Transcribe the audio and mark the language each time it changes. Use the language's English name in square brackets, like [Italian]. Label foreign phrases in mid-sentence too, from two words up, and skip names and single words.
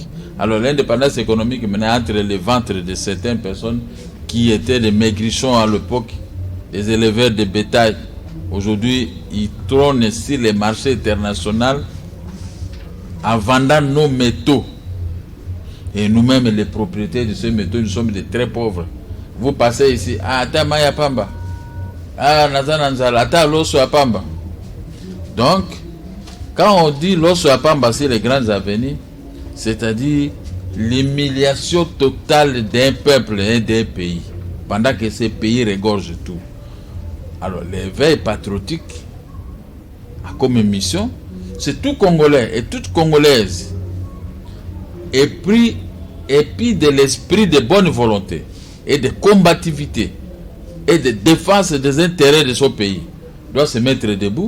[French] Alors l'indépendance économique maintenant entre les ventres de certaines personnes qui étaient des maigrichons à l'époque, des éleveurs de bétail. Aujourd'hui, ils trônent sur les marchés internationaux en vendant nos métaux. Et nous-mêmes, les propriétaires de ces métaux, nous sommes des très pauvres. Vous passez ici, [Lingala] ata maya pamba, nazananzala, ata loso apamba. [French] Donc, quand on dit [Lingala] loso apamba [French] sur les grandes avenues, c'est-à-dire l'humiliation totale d'un peuple et d'un pays, pendant que ces pays regorgent tout. Alors, l'éveil patriotique a comme mission, c'est tout Congolais et toute Congolaise épris de l'esprit de bonne volonté et de combativité et de défense des intérêts de son pays doit se mettre debout.